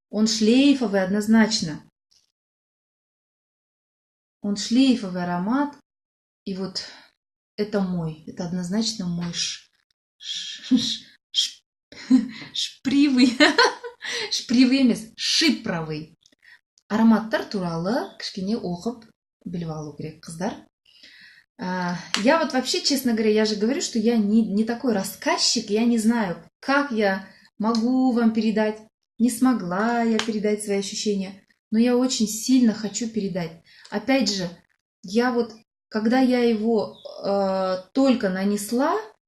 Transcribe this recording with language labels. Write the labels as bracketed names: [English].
[Russian] Он шлейфовый однозначно. Он шлейфовый аромат. И вот это мой. Это однозначно мой шпривый. Шпривемес. Шипровый. [Kazakh] Ароматтар туралы кішкене оқып біліп алу керек, қыздар. [Russian] Я вот вообще, честно говоря, я же говорю, что я не такой рассказчик. Я не знаю, как я могу вам передать. Не смогла я передать свои ощущения, но я очень сильно хочу передать. Опять же, я вот, когда я его только нанесла,